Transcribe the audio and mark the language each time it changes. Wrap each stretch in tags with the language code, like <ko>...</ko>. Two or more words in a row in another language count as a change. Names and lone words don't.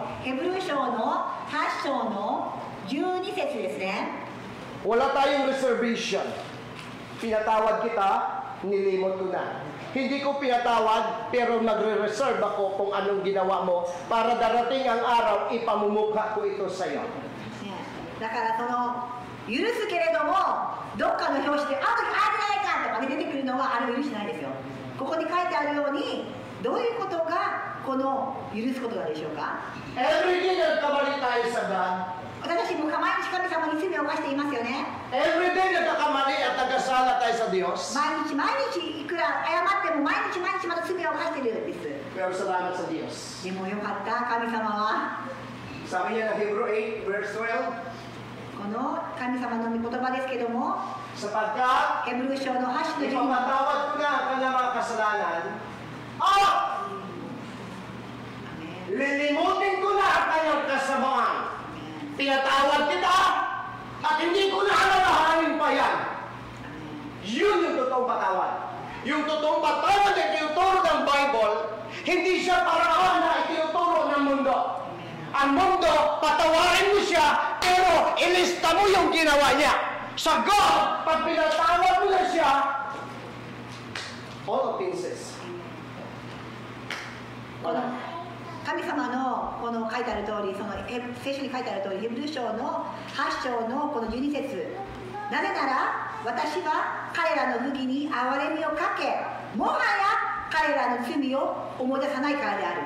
<ja>ヘブル書の8章の12節ですね。</ja> <tl>Wala tayong reservation. Pinatawad kita, nilimot ko na. Hindi ko pinatawad, pero nagre-reserve ako kung anong ginawa mo para darating ang araw, ipamumukha ko ito sa iyo.</tl> <ja>だからその許すけれどもどっかの表紙で「あの時あえてないか」とかね出てくるのはあれを許してないですよ。ここに書いてあるようにどういうことがこの許すことなんでしょうか。</ja> <en>Every day</en> <tl>nagkamali tayo sa God.</tl> <ja>私も毎日神様に罪を犯していますよね。</ja> <en>Every day</en> <tl>nagkakamali at nagkasala tayo sa Diyos.</tl> <ja>毎日毎日いくら謝っても毎日毎日また罪を犯しているんです。</ja> <tl>Pero salamat sa Diyos.</tl> <ja>でもよかった神様は</ja> <tl>Sabi niya ng Hebrew 8 verse 12,</tl> <ja>この神様の御言葉ですけども</ja> <tl>sapagkat</tl> <ja>ヘブル書の8の12</ja> <tl>ipapatawad ko na ang kanyang mga kasalanan, at lilimutin ko na ang kanyang kasamaan. Pinatawad kita at hindi ko na alalahanin pa yan. Yun yung totoong patawad. Yung totoong patawad na itinuturo ng Bible, hindi siya paraan na itinuturo ng mundo. Ang mundo, patawarin mo siya, pero ilista mo yung ginawa niya. Sa God, pag pinatawad mo na siya,</tl> <en>all offenses.</en> <ja>この神様のこの書いてある通り、その聖書に書いてある通り、ヘブル書の8章のこの12節、なぜなら私は彼らの不義に憐れみをかけ、もはや彼らの罪を思い出さないからである。</ja>